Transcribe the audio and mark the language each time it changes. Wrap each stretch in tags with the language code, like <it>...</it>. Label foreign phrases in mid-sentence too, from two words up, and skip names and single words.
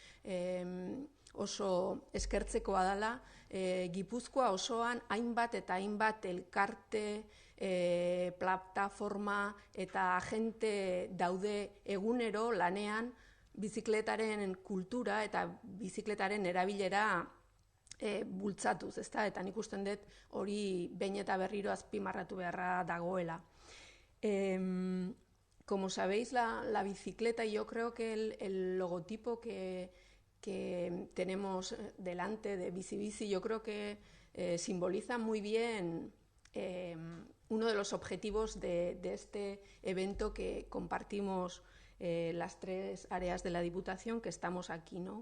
<eu>oso eskertzekoa dela, Gipuzkoa osoan hainbat eta hainbat elkarte, plataforma eta agente daude egunero lanean bizikletaren kultura eta bizikletaren erabilera bultzatuz, ezta? Eta nik usten dut hori behin eta berriro azpimarratu beharra dagoela.</eu> <es>Como sabéis, la bicicleta, y yo creo que el logotipo que tenemos delante de Bicibici, yo creo que simboliza muy bien uno de los objetivos de este evento que compartimos las 3 áreas de la Diputación que estamos aquí, ¿no?</es>